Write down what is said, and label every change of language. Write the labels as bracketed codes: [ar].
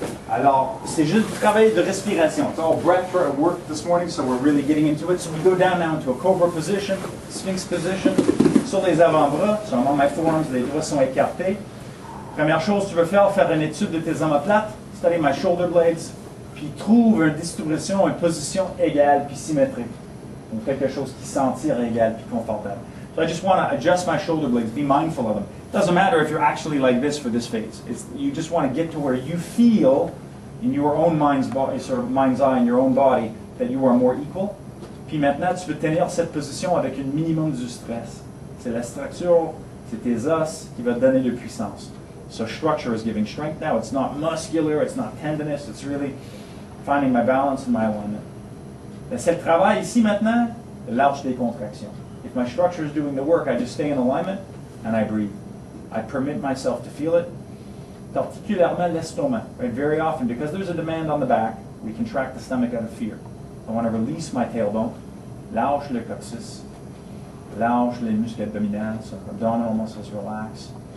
[fr] Alors, c'est juste du travail de respiration. [en] It's all breath work this morning, so we're really getting into it. So we go down now into a cobra position, sphinx position, [fr] sur les avant-bras. [en] So I'm on my forearms, [fr] les doigts sont écartés. Première chose que tu veux faire une étude de tes omoplates, [en] study my shoulder blades, [fr] puis trouve une distribution, une position égale puis symétrique. Donc quelque chose qui sentir égal puis confortable. [en] So I just want to adjust my shoulder blades, be mindful of them. It doesn't matter if you're actually like this for this phase. You just want to get to where you feel in your own mind's eye, in your own body, that you are more equal. [fr] Puis maintenant, tu veux tenir cette position avec un minimum du stress. C'est la structure, c'est tes os qui va te donner de puissance. [en] So structure is giving strength now. It's not muscular, it's not tendinous, it's really finding my balance and my alignment. [fr] C'est le travail ici maintenant, lâche des contractions. [en] If my structure is doing the work, I just stay in alignment and I breathe. I permit myself to feel it. [fr] Particulièrement l'estomac. [en] Right? Very often, because there's a demand on the back, we contract the stomach out of fear. I want to release my tailbone. [fr] Lâche le coccyx. Lâche les muscles abdominaux. [en] So abdominal muscles relax.